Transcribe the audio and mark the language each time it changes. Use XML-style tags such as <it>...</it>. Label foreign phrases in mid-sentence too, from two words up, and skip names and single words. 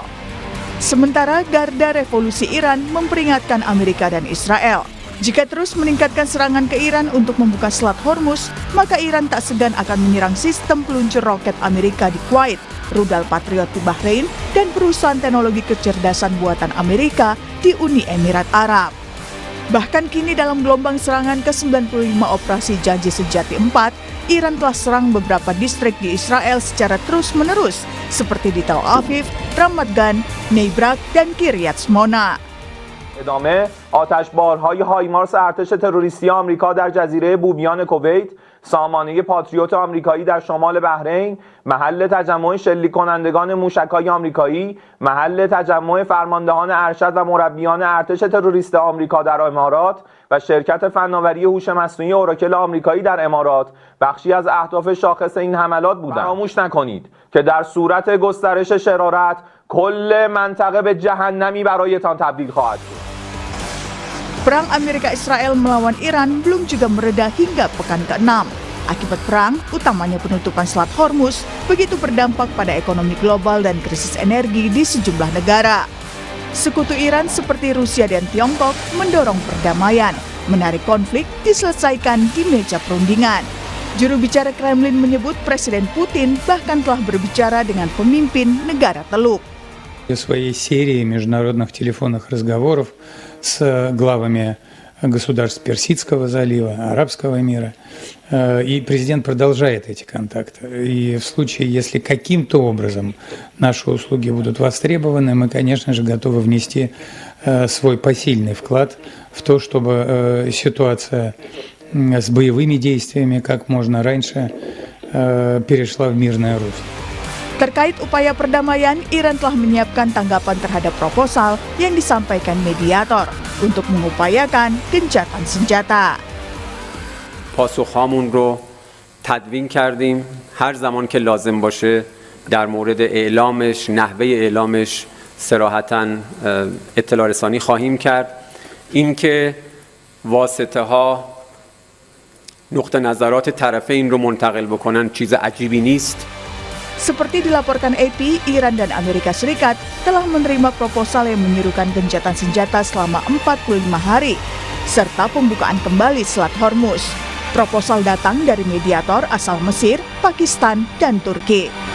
<id>Sementara Garda Revolusi Iran memperingatkan Amerika dan Israel, jika terus meningkatkan serangan ke Iran untuk membuka Selat Hormuz, maka Iran tak segan akan menyerang sistem peluncur roket Amerika di Kuwait, rudal Patriot di Bahrain, dan perusahaan teknologi kecerdasan buatan Amerika di Uni Emirat Arab. Bahkan kini dalam gelombang serangan ke-95 operasi Janji Sejati 4, Iran telah serang beberapa distrik di Israel secara terus-menerus, seperti di Tel Aviv, Ramat Gan, Neibrak, dan Kiryat Shmona.</id> <fa>ادامه آتشبارهای هایمارس ارتش تروریستی آمریکا در جزیره بومیان کویت، سامانه پاتریوت آمریکایی در شمال بحرین، محل تجمع شلیک کنندگان موشک‌های آمریکایی، محل تجمع فرماندهان ارشد و مربیان ارتش تروریست آمریکا در امارات و شرکت فناوری هوش مصنوعی اوراکل آمریکایی در امارات بخشی از اهداف شاخص این حملات بودند. فراموش نکنید که در صورت گسترش شرارت کل منطقه به جهنمی برایتان تبدیل خواهد شد.</fa> <id>Perang Amerika-Israel melawan Iran belum juga mereda hingga pekan ke-6. Akibat perang, utamanya penutupan Selat Hormuz, begitu berdampak pada ekonomi global dan krisis energi di sejumlah negara. Sekutu Iran seperti Rusia dan Tiongkok mendorong perdamaian, menarik konflik diselesaikan di meja perundingan. Juru bicara Kremlin menyebut Presiden Putin bahkan telah berbicara dengan pemimpin negara Teluk.</id> <ru>В своей серии международных телефонных разговоров с главами государств Персидского залива, Арабского мира. И президент продолжает эти контакты. И в случае, если каким-то образом наши услуги будут востребованы, мы, конечно же, готовы внести свой посильный вклад в то, чтобы ситуация с боевыми действиями как можно раньше перешла в мирное русло.</ru> <id>Terkait upaya perdamaian, Iran telah menyiapkan tanggapan terhadap proposal yang disampaikan mediator untuk mengupayakan gencatan senjata.</id> <fa>پاسخهامون رو تدوین کردیم هر زمان که لازم باشه در مورد اعلامش نحوه اعلامش صراحتاً اطلاع رسانی خواهیم کرد اینکه واسطه ها نقطه نظرات طرفین رو منتقل بکنن چیز عجیبی نیست.</fa> <id>Seperti dilaporkan AP, Iran dan Amerika Serikat telah menerima proposal yang menyerukan gencatan senjata selama 45 hari, serta pembukaan kembali Selat Hormuz. Proposal datang dari mediator asal Mesir, Pakistan, dan Turki.</id>